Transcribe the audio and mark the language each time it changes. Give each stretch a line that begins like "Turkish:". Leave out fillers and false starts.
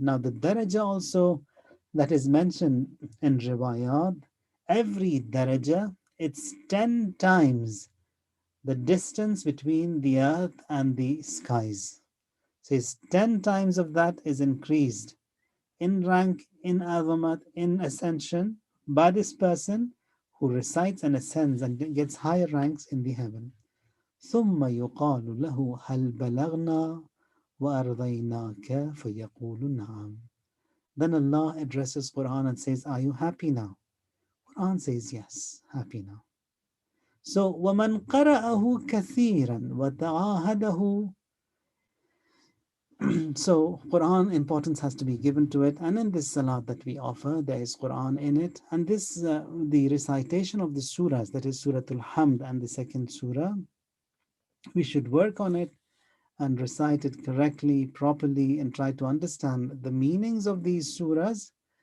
English: Now the daraja also that is mentioned in riwayat, every daraja, it's 10 times the distance between the earth and the skies. Says 10 times of that is increased in rank, in azamat, in ascension by this person who recites and ascends and gets higher ranks in the heaven.
Arabic: ثم يقال له هل بلغنا وأرضيناك فيقول نعم.
English: Then Allah addresses Quran and says, are you happy now? Quran says, yes, happy now.
Arabic: So وَمَنْ قَرَأَهُ كَثِيرًا وَتَعَاهَدَهُ.
English: So Quran importance has to be given to it, and in this salat that we offer, there is Quran in it, and this the recitation of the surahs, that is Surah Al-Hamd and the second surah, we should work on it and recite it correctly, properly, and try to understand the meanings of these surahs.